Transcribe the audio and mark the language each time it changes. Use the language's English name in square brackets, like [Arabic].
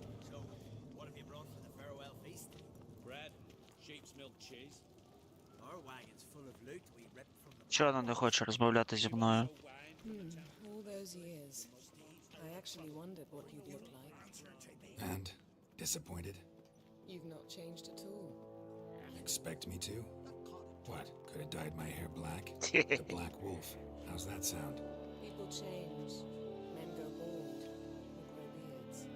[English] So, what have you brought for the farewell feast? Bread, sheep's milk cheese. Our wagon's full of loot we ripped from the... [Ukrainian] Чого вона не хоче розмовляти зі мною? [English] All those years. I actually wondered what you'd look like. And? Disappointed? You've not changed at all. Expect me to? What? Could have dyed my hair black? The Black Wolf. How's that sound? People change. Men go bald. Or grow beards.